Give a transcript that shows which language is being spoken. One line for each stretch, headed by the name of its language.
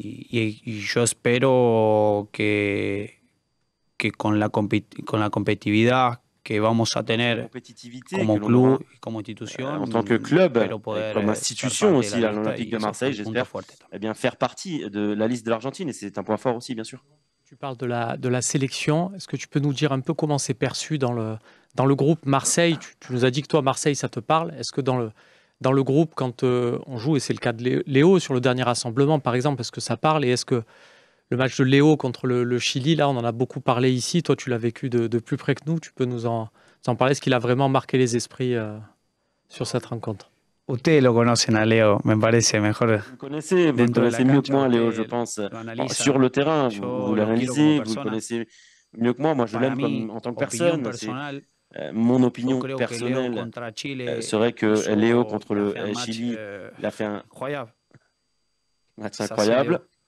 Spanish: Y yo espero que con la competitividad que vamos a tener como club y como institución,
French: en tant que club, comme institution aussi, l'Olympique de Marseille, j'espère faire partie de la liste de l'Argentine, et c'est un point fort aussi, bien sûr. Tu parles de la sélection. Est-ce que tu peux nous dire un peu comment c'est perçu dans le groupe Marseille? Tu nous as dit que toi, Marseille, ça te parle. Est-ce que dans le groupe, quand on joue, et c'est le cas de Léo sur le dernier rassemblement, par exemple, est-ce que ça parle? Et est-ce que le match de Léo contre le Chili, là, on en a beaucoup parlé ici. Toi, tu l'as vécu de plus près que nous. Tu peux nous en parler? Est-ce qu'il a vraiment marqué les esprits sur cette rencontre?
Spanish: Ustedes lo conocen a Leo, me parece mejor.
French: Vous le connaissez mieux que moi, Léo, je pense. Sur le terrain, vous l'analysez, vous le connaissez mieux que moi. Moi, je l'aime en tant que personne. Mon opinion personnelle serait que Léo contre le Chili, il a fait un match incroyable.